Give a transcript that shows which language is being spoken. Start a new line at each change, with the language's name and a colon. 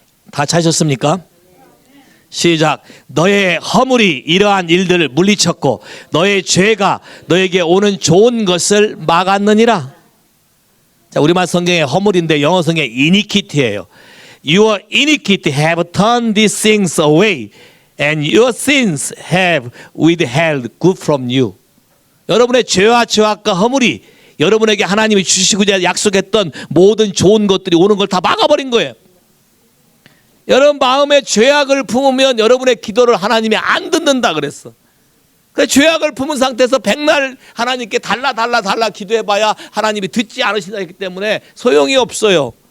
Korean: 다 찾으셨습니까? 시작. 너의 허물이 이러한 일들을 물리쳤고 너의 죄가 너에게 오는 좋은 것을 막았느니라. 자, 우리말 성경에 허물인데 영어 성경에 iniquity예요.
English: Your iniquity have turned these things away and your sins have withheld good from you.
Korean: 여러분의 죄와 죄악과 허물이 여러분에게 하나님이 주시고자 약속했던 모든 좋은 것들이 오는 걸 다 막아버린 거예요. 여러분 마음에 죄악을 품으면 여러분의 기도를 하나님이 안 듣는다 그랬어. 그래서 죄악을 품은 상태에서 백날 하나님께 달라 기도해봐야 하나님이 듣지 않으신다 했기 때문에 소용이 없어요.